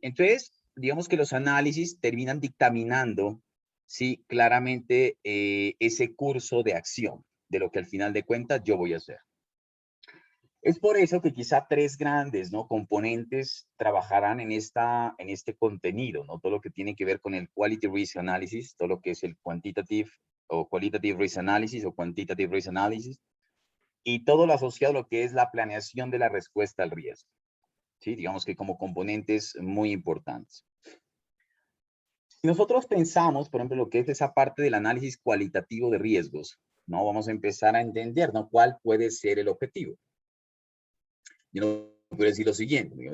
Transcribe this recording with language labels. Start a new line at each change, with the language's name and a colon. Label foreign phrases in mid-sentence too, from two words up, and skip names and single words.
Spanish: Entonces, digamos que los análisis terminan dictaminando, sí, claramente ese curso de acción de lo que al final de cuentas yo voy a hacer. Es por eso que quizá tres grandes, ¿no?, componentes trabajarán en este contenido, ¿no? Todo lo que tiene que ver con el
English: Quality Risk Analysis,
Spanish: todo lo que es el
English: Quantitative o Qualitative Risk Analysis o Quantitative Risk Analysis,
Spanish: y todo lo asociado a lo que es la planeación de la respuesta al riesgo. ¿Sí? Digamos que como componentes muy importantes. Si nosotros pensamos, por ejemplo, lo que es esa parte del análisis cualitativo de riesgos, ¿no? Vamos a empezar a entender, ¿no?, cuál puede ser el objetivo. Yo no puedo decir lo siguiente.